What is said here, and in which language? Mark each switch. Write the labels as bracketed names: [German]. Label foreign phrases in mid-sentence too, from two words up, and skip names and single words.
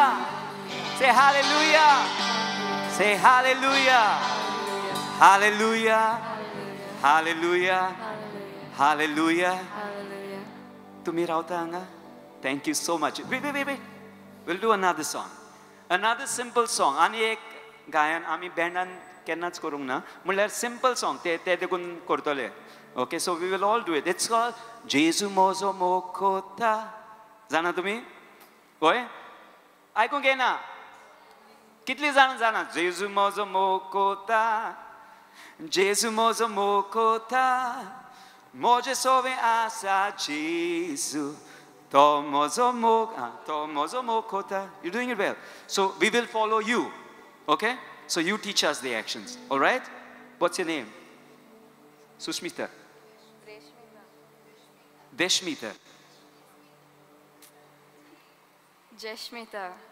[English] Say hallelujah. Say hallelujah. Hallelujah. Hallelujah. Hallelujah. Tumi rautanga. Thank you so much. Wait. We'll do another song. Another simple song. [Konkani] आणि एक गायन आमी बँडान केन्नाच करूंक ना म्हणल्यार [English] simple song [Konkani] ते देखून करतले [English] okay so we will all do it it's call [Konkani] जेजू म्हजो मोखोता जाणा तुमी होय आयकूंक येना कितलीं जाणां जाणा जेजू म्हजो मोखोता जेजू म्हजो मोखोता म्हजे सोबे आसा जेजू तो म्हजो मोखोता [English] you're doing it well so we will follow you okay so you teach us the actions all right what's your name [Konkani] Sushmita Deshmita Jeshmita.